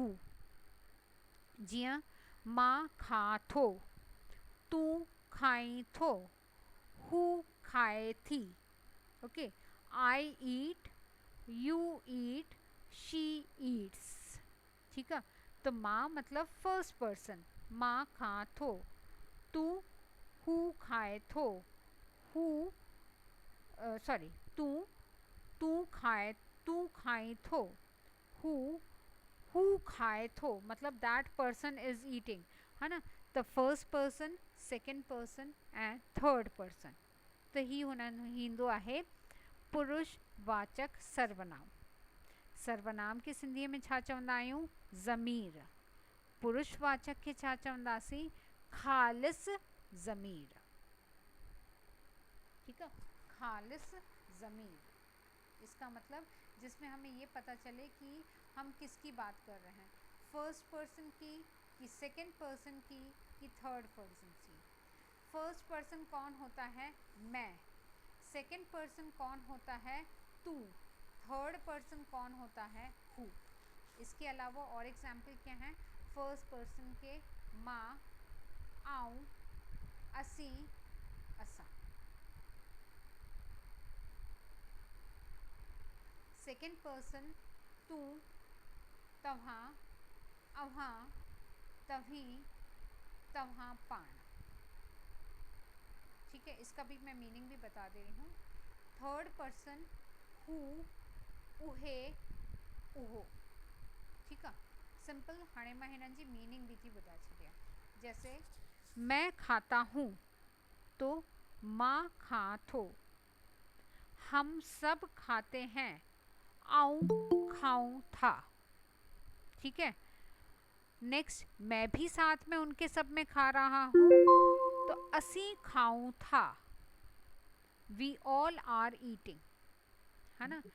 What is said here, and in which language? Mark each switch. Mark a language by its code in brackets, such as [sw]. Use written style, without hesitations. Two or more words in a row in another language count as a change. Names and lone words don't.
[sd] जियां माँ खा थो, तू खाई थो, हु खाए थी। [en] okay, I eat, you eat, she eats. [hi] ठीक है, तो माँ मतलब [en] first person, [sd] माँ खा थो, तू हु खाए थो, [hi] हु सॉरी [sd] तू खाई थो, हु खाए थो [hi] मतलब [en] that person is eating, [hi] है ना। [en] तो first person, second person and third person. [sd] तो ही ईंदो आहे पुरुषवाचक सर्वनाम। सर्वनाम के सिंधीअ में छा चवंदा आहियूं ज़मीर। पुरुषवाचक के छा चवंदासीं ख़ालिस ज़मीर। [hi] ठीक है, ख़ालिस ज़मीर। इसका मतलब जिसमें हमें ये पता चले कि हम किसकी बात कर रहे हैं, [en] first person [hi] की कि [en] second person [hi] की कि [en] third person [hi] की। [en] first person [hi] कौन होता है मैं, [en] second person [hi] कौन होता है तू, [en] third person [hi] कौन होता है हु। इसके अलावा और एग्जाम्पल क्या हैं [en] first person [hi] के माँ, आऊँ, असी, असा। [en] second person [hi] तू, [sd] तव्हां, अव्हां, तव्हीं, तव्हां पाण। [hi] ठीक है, इसका भी मैं मीनिंग भी बता दे रही हूँ। [en] third person [hi] हु, [sd] उहे, उहो। [hi] ठीक है, सिंपल। [sd] हाणे मां हिननि जी मीनिंग भी थी ॿुधाए छॾियां। [hi] जैसे मैं खाता हूँ तो [sd] माँ खा थो, [hi] हम सब खाते हैं, [sd] आऊँ खाऊं था। [hi] ठीक है, नेक्स्ट मैं भी साथ में उनके सब में खा रहा हूँ तो [sd] असी खाऊं था, [en] we all are eating, [hi] है ना।